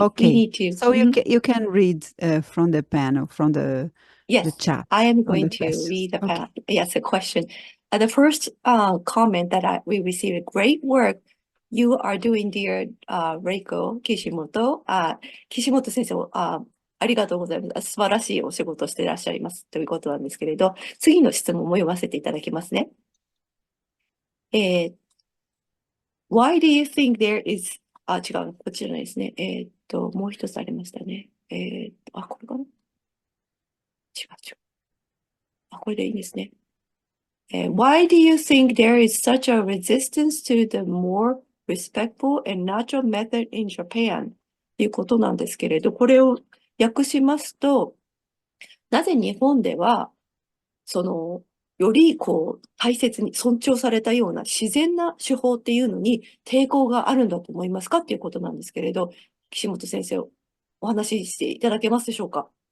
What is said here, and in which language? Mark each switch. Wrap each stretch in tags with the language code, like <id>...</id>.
<en>Okay. need to. So Mhm. you can read from the panel, from the Yes, chat. I am on going the to questions. read the Okay. yes, a question. The first comment that we received, great work you are doing, dear Reiko Kishimoto.</en> <ja>岸本先生、ありがとうございます。素晴らしいお仕事をしていらっしゃいますということなんですけれど、次の質問も読ませていただきますね。</ja> <en>Why do you think there is</en> <ja>違う、こちらですね。もう一つありましたね。これかな違う。これでいいですね。</ja> <en>Why do you think there is such a resistance to the more respectful and natural method in Japan?</en> <ja>ということなんですけれど、これを訳しますと、なぜ日本では、より大切に尊重されたような自然な手法っていうのに抵抗があるんだと思いますかっていうことなんですけれど、岸本先生、お話ししていただけますでしょうか。</ja>